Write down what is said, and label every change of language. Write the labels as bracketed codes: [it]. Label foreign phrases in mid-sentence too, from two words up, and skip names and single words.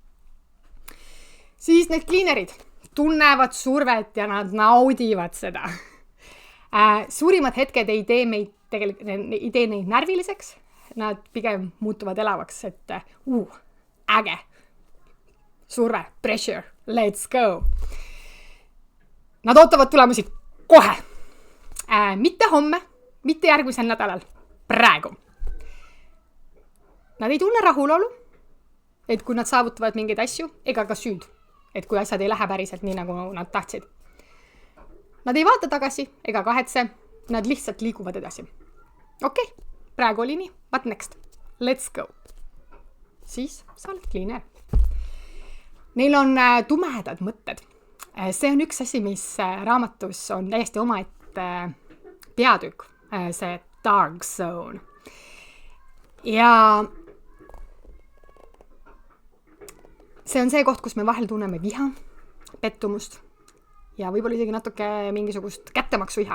[et] Siis need cleanerid tunnevad survet ja nad naudivad seda. Suurimad hetked ei tee neid närviliseks, nad pigem muutuvad elavaks, et äge. Surve, [en] pressure, let's go. [et] Nad ootavad tulemusi kohe. Mitte homme, mitte järgmisel nädalal, praegu. Nad ei tunne rahulolu, et kui nad saavutavad mingeid asju, ega ka süüd, et kui asjad ei lähe päriselt nii, nagu nad tahtsid. Nad ei vaata tagasi ega kahetse, nad lihtsalt liiguvad edasi. Okei, praegu oli nii, [en] what next? Let's go. [et] Siis sa oled cleaner. Neil on tumedad mõtted. See on üks asi, mis raamatus on täiesti omaette peatükk, see [en] dark zone. [et] Ja see on see koht, kus me vahel tunneme viha, pettumust ja võib-olla isegi natuke mingisugust kättemaksuiha.